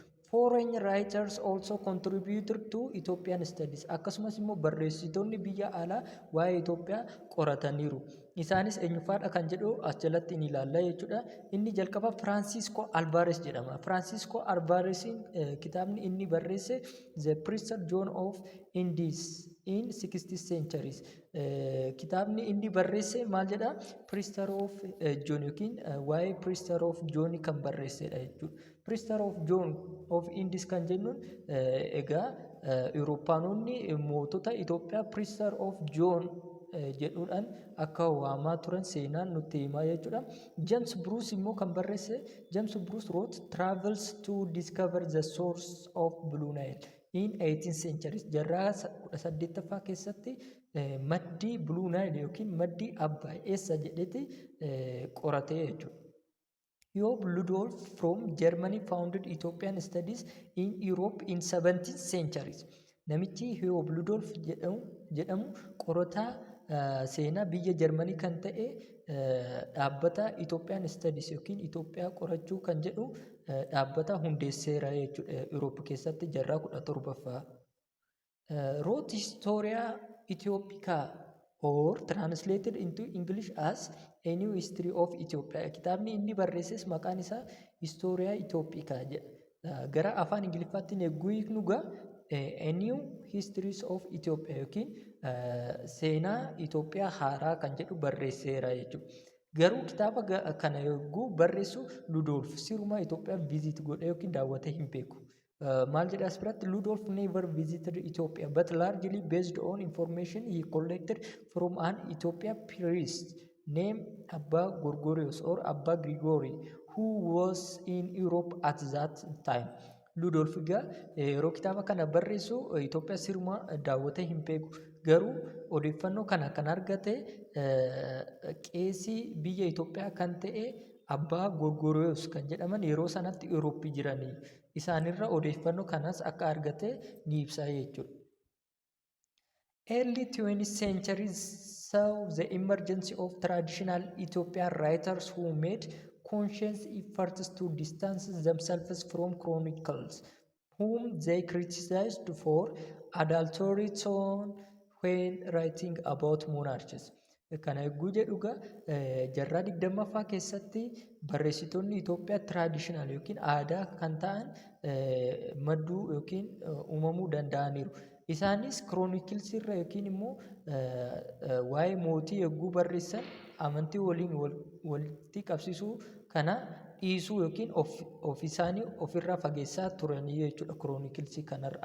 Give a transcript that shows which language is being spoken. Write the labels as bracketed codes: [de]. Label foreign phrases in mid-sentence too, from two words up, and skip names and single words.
[en] Foreign writers also contributed to Ethiopian studies. [om] Akkasumas immoo barreessitoonni biyya alaa waa'ee Itoophiyaa qorataniiru. Isaanis eenyufaadha kan jedhu as jalatti ni ilaalla jechuudha. Inni jalqaba Francisco Alvarez jedhama. Francisco Alvarezin kitaabni inni barreesse The Priester John of Indies [en] in 16th centuries. [om] Kitaabni inni barreesse maal jedha? Priester of John yookiin waa'ee Priester of John kan barreessedha jechuudha. Priester of John of Indies kan jennuun egaa Awurooppaanonni mootota Itoophiyaa Priester of John jedhuudhaan akka waamaa turan seenaan nutti himaa jechuudha. [en] James Bruce [om] immoo kan barreesse [en] James Bruce wrote Travels to discover the source of Blue Nile in 18th century. [om] Jarraa 18ffaa keessatti maddii Blue Nile yookiin maddii Abbaay eessa jedheeti qoratee jechuudha. [en] Hiob Ludolf from Germany founded Ethiopian studies in Europe in 17th centuries. [om] Namichi Hiob Ludolf jedhamu qorataa seenaa biyya Jarmanii kan ta'e dhaabbata [en] Ethiopian studies [om] yookiin Itoophiyaa qorachuu kan jedhu dhaabbata hundeesseera jechuudha Europe keessatti jarraa 17ffaa. [en] Wrote Historia Ethiopica or translated into English as A New History of Ethiopia. [om] Kitaabni inni barreesses maqaan isaa Historia Ethiopica jedha. Gara afaan Ingiliffaatti negguu hiiknu gaa A New Histories of Ethiopia yookiin seenaa Itoophiyaa haaraa kan jedhu barreesseera jechuudha. Garuu kitaaba kana yogguu barreessu Ludolf sirumaa Itoophiyaa visit godhe yookiin daawwatee hin beeku. Maal jedha asirratti [en] Ludolf never visited Ethiopia but largely based on information he collected from an Ethiopian priest named Abba Gorgorios or Abba Grigori who was in Europe at that time. [om] Ludolf egaa yeroo kitaaba kana barreessu Itoophiyaa sirumaa daawwatee hin beeku. Garuu odeeffannoo kana kan argate qeesii biyya Itoophiyaa kan ta'e Abbaa Gorgorios kan jedhaman yeroo sanatti Eurooppii jiranii. Isaanirra odeeffannoo kanas akka argate ni ibsa jechuudha. [en] Early 20th centuries saw the emergence of traditional Ethiopian writers who made conscious efforts to distance themselves from chronicles, whom they criticized for adulteratory tone when writing about monarchies. [om] Kana yogguu jedhuga jarraa 20ffaa keessatti barreessitoonni Itoophiyaa traditional yookiin aadaa kan ta'an madduu yookiin uumamuu danda'aniiru. Isaanis kiroonikilsii irra yookiin immoo waa'ee mootii yogguu barreessan amantii waliin walitti qabsiisuu kana dhiisuu yookiin of isaanii ofirraa fageessaa turanii jechuudha kiroonikilsii kanarra.